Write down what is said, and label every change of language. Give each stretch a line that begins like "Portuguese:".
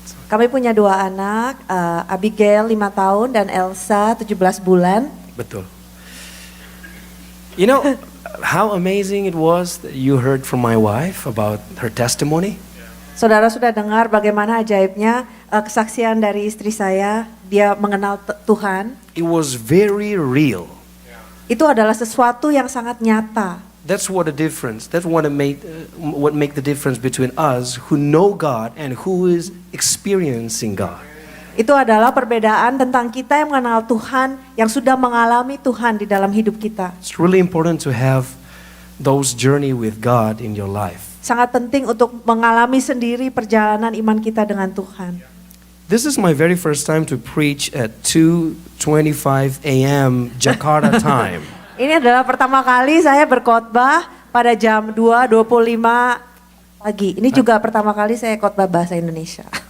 Indonesian: Kami punya 2 anak, Abigail 5 tahun dan Elsa 17 bulan. Betul.
English: You know how amazing it was that you heard from my wife about her testimony?
Indonesian: Saudara sudah dengar bagaimana ajaibnya kesaksian dari istri saya, dia mengenal Tuhan.
English: It was very real.
Indonesian: Itu adalah sesuatu yang sangat nyata.
English: That's what the difference. That's what make the difference between us who know God and who is experiencing God.
Indonesian: Itu adalah perbedaan tentang kita yang mengenal Tuhan, yang sudah mengalami Tuhan di dalam hidup kita.
English: It's really important to have those journey with God in your life.
Indonesian: Sangat penting untuk mengalami sendiri perjalanan iman kita dengan Tuhan.
English: This is my very first time to preach at 2:25 a.m. Jakarta time.
Indonesian: Ini adalah pertama kali saya berkhotbah pada jam 2.25 pagi. Ini juga pertama kali saya khotbah bahasa Indonesia.